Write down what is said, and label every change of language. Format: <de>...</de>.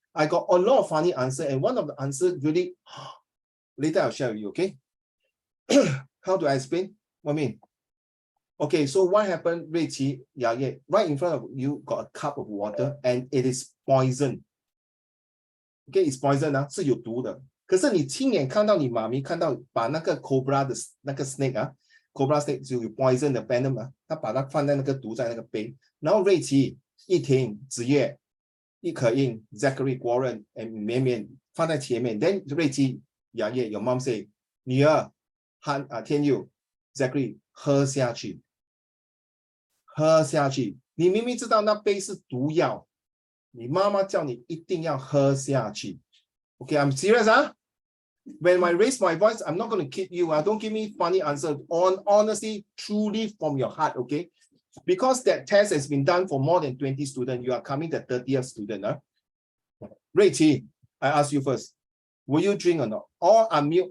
<en>I got a lot of funny answers, and one of the answers really, later I'll share with you, okay? How do I explain? What I mean? Okay, so what happened, Reiqi, right in front of you got a cup of water, and it is poison. Okay, it's poison,</en> <zh>是有毒的。可是你亲眼看到你妈咪看到把那个 cobra 的那个 snake Cobra snake 就有 poison 的 venom 他把它放在那个毒在那个杯，然后瑞奇、一婷、子叶、一可印、Zachary、国人、绵绵放在前面。</zh> <en>Then 瑞奇、雅叶 your mom say 女儿、天佑、Zachary</en> <zh>喝下去，喝下去。你明明知道那杯是毒药，你妈妈叫你一定要喝下去。</zh> <en>Okay, I'm serious, When I raise my voice, I'm not going to kid you. Don't give me funny answer. Honestly, truly from your heart, okay? Because that test has been done for more than 20 students. You are coming the 30th student. Reiqi, I ask you first. Will you drink or not? Or unmute.</en>